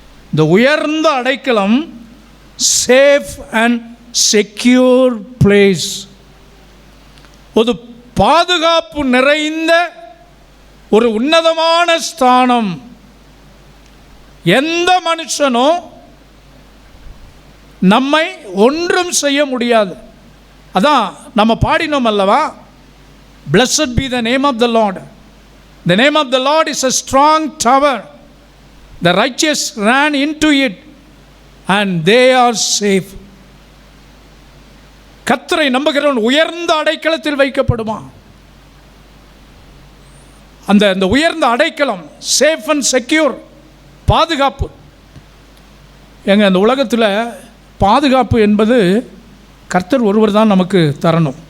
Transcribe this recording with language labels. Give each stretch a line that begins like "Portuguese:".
Tamil: இந்த உயர்ந்த அடைக்கலம்
English: safe and secure place,
Tamil: ஒரு பாதுகாப்பு நிறைந்த ஒரு உன்னதமான ஸ்தானம். எந்த மனுஷனும் நம்மை ஒன்றும் செய்ய முடியாது. அதான் நம்ம பாடினோம் அல்லவா,
English: Blessed be the name of the Lord. The name of the Lord is a strong tower. The righteous ran into it and they are safe.
Tamil: கர்த்தரை நம்புகிறவன் உயர்ந்த அடைக்கலத்தில் வைக்கப்படுவான். அந்த உயர்ந்த அடைக்கலம்
English: safe and secure,
Tamil: பாதுகாப்பு. எங்க அந்த உலகத்தில் பாதுகாப்பு என்பது கர்த்தர் ஒருவர் தான் நமக்கு தரணும்.